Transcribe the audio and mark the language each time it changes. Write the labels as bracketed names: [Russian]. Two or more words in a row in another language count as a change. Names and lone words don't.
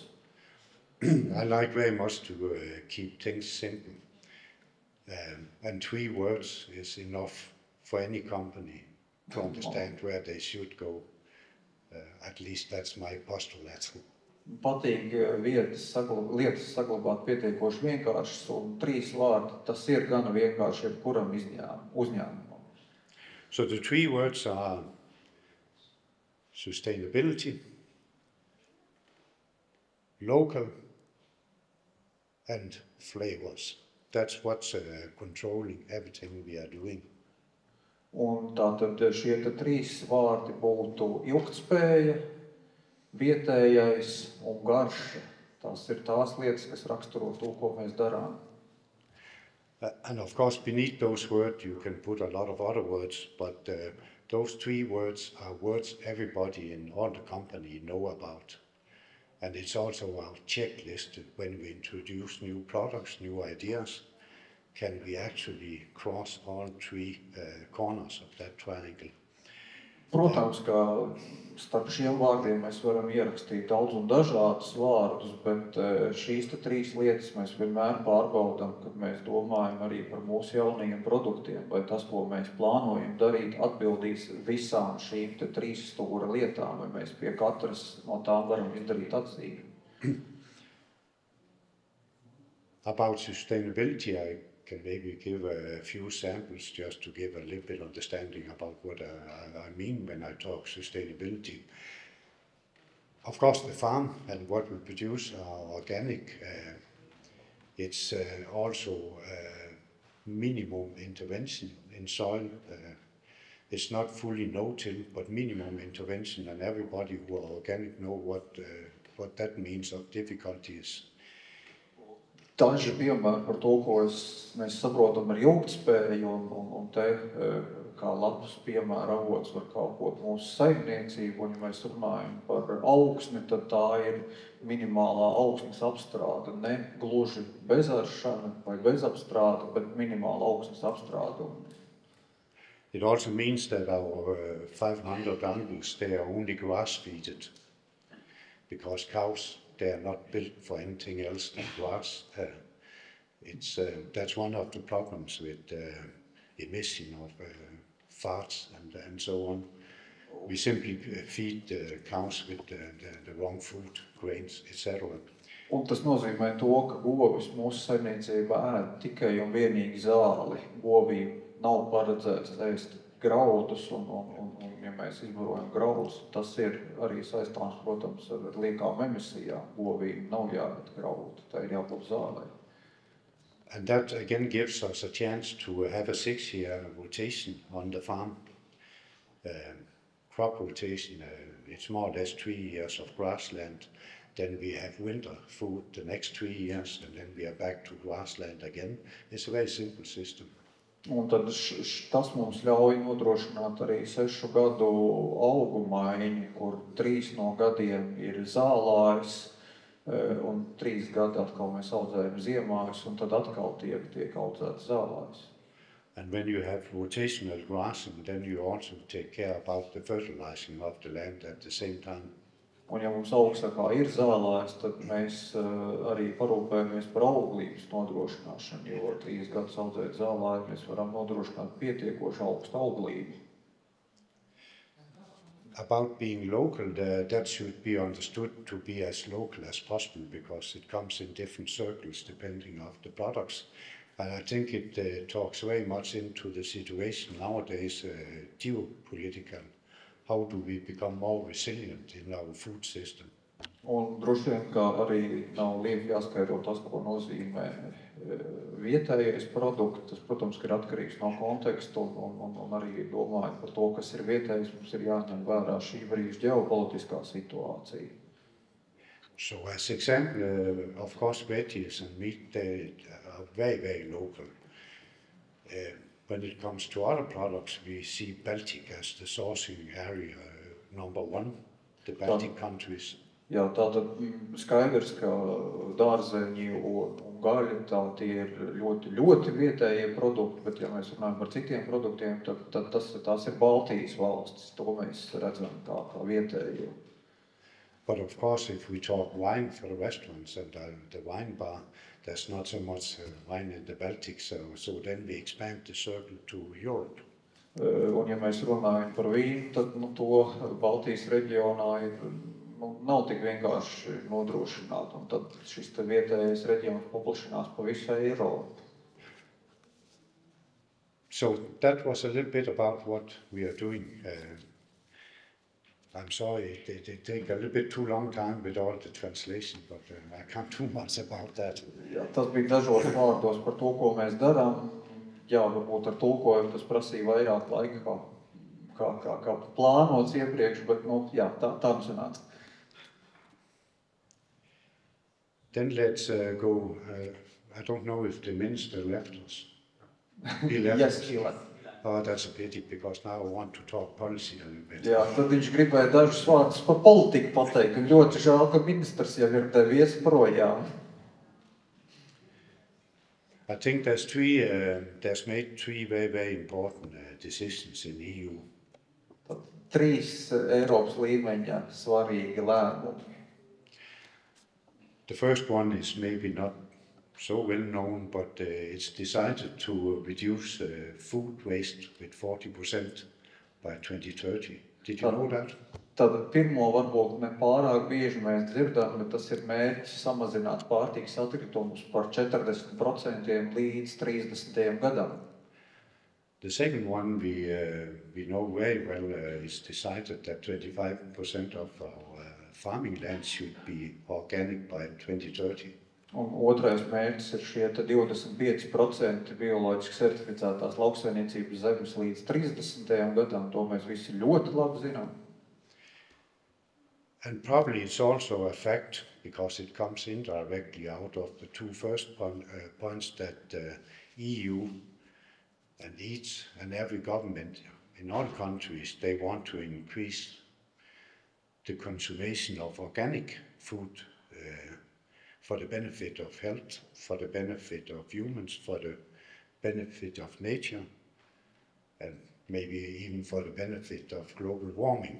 [English] I like very much to keep things simple. And 3 words is enough for any company to understand where they should go. At least that's my postulate. [Latvian] Patīk lietas saglabāt pietiekoši vienkāršas, un 3 vārdi, tas ir gana vienkārši jebkuram uzņēmumam. [English] So the 3 words are sustainability, local, and flavors. That's what's controlling everything we are doing. [Latvian] Un tātad šie 3 vārdi būtu ilgtspēja, vietējais un garša. Tās ir tās lietas, kas raksturo to, ko mēs darām. [English] And of course, beneath those words, you can put a lot of other words, but those 3 words are words everybody in all the company know about. And it's also our checklist when we introduce new products, new ideas. Can we actually cross all 3 corners of that triangle? [Latvian] Protams, ka starp šiem vārdiem mēs varam ierakstīt daudz un dažādus vārdus, bet šīs 3 lietas mēs vienmēr pārbaudam, kad mēs domājam arī par mūsu jaunajiem produktiem, vai tas, ko mēs plānojam darīt, atbildīs visām šīm 3 stūra lietām, vai mēs pie katras no tām varam izdarīt atzīmi. [English] About sustainability, I can maybe give a few samples just to give a little bit understanding about what I mean when I talk sustainability. Of course, the farm and what we produce are organic. It's also minimum intervention in soil. It's not fully no-till, but minimum intervention, and everybody who are organic know what that means of difficulties. [Latvian] Daži piemēri par to, ko mēs saprotam ar ilgtspēju, un te kā labs piemēra avots var kalpot mūsu saimniecību, un ja mēs runājam par augsni, tad tā ir minimālā augsnes apstrāde, ne gluži bezaršana vai bezapstrāde, bet minimāla augsnes apstrāde. [English] It also means that our 500 animals, they are only grass-feeded, because cows, they are not built for anything else than grass. That's one of the problems with emission of farts and so on. We simply feed the cows with the wrong food, grains, etc. [Latvian] Un tas nozīmē to, ka govis mūsu saimniecībā ēd tikai un vienīgi zāli. Govīm nav paredzēts ēst graudus, un ja mēs izbarojam graudus, tas ir arī saistāms, protams, ar liekām emisijām. Govīm nav jāēd graudu, tā ir jābūt zālē. [English] And that again gives us a chance to have a 6-year rotation on the farm. Crop rotation, it's more or less 3 years of grassland. Then we have winter food the next 3 years, and then we are back to grassland again. It's a very simple system. [Latvian] Un tad tas mums ļauj nodrošināt arī 6 gadu augu maiņu, kur 3 no gadiem ir zālājs, un 3 gadi atkal mēs audzējam ziemājus, un tad atkal tiek audzēts zālājs. [English] And when you have rotational grassing, then you also take care about the fertilizing of the land at the same time. [Latvian] Un ja mums augstsakā ir zālājs, tad mēs arī parūpējamies par auglības nodrošināšanu, jo 3 gadus audzēt zālāju mēs varam nodrošināt pietiekoši augstu auglību. [English] About being local, that should be understood to be as local as possible because it comes in different circles depending on the products. And I think it talks very much into the situation nowadays, geopolitical. How do we become more resilient in our food system? [Latvian] Un droši vien, kā arī nav lieki jāskaidro tas, ko nozīmē vietējais produkts. Tas, protams, ir atkarīgs no konteksta un arī domājot par to, kas ir vietējais, mums ir jāņem vērā šī brīža ģeopolitiskā situācija. [English] So as example, of course, veggies and meat, they are very, very local. When it comes to other products, we see Baltic as the sourcing area number 1, the Baltic countries. [Latvian] Jā, tātad skaidrs, ka dārzeņi un gaļa tie ir ļoti, ļoti vietējie produkti, bet ja mēs runājam par citiem produktiem, tad tās ir Baltijas valstis, to mēs redzam kā vietējo. [English] But of course, if we talk wine for the restaurants and the wine bar, there's not so much wine in the Baltic, so then we expand the circle to Europe. [Latvian] Un ja mēs runājam par vīnu, tad to Baltijas reģionā nav tik vienkārši nodrošināt, un tad šis vietējais reģions paplašinās pa visu Eiropu. [English] So that was a little bit about what we are doing. I'm sorry, it take a little bit too long time with all the translation, but I can't do much about that. [Latvian] Jā, tas bija dažos vārdos par to, ko mēs darām. Jā, varbūt ar tulkojumu tas prasīja vairāk laika, kā plānots iepriekš, bet jā, tā sanāca. [English] Then let's go, I don't know if the minister left us. He left. Yes, he left. Oh, that's a pity, because now I want to talk policy a little bit. [Latvian] Jā, tad viņš gribēja dažus vārdus par politiku pateikt, un ļoti žēl, ka ministrs jau ir devies projām. [English] I think there's made 3 very, very important decisions in EU. [Latvian] Tad 3 Eiropas līmeņa svarīgi lēmumi. [English] The first one is maybe not so well known, but it's decided to reduce food waste with 40% by 2030. Did you know that? [Latvian] Tad pirmo varbūt ne pārāk bieži mēs dzirdam, bet tas ir mērķis samazināt pārtikas atkritumus par 40% līdz 30. gadam. [English] The second one we know very well is decided that 25% of our farming land should be organic by 2030. [Latvian] Un otrais mērķis ir šie 25% bioloģiski certificētās lauksaimniecības zemes līdz 30. gadam. To mēs visi ļoti labi zinām. [English] And probably it's also a fact, because it comes indirectly out of the 2 first points, that EU and each and every government in all countries, they want to increase the consumption of organic food for the benefit of health, for the benefit of humans, for the benefit of nature, and maybe even for the benefit of global warming.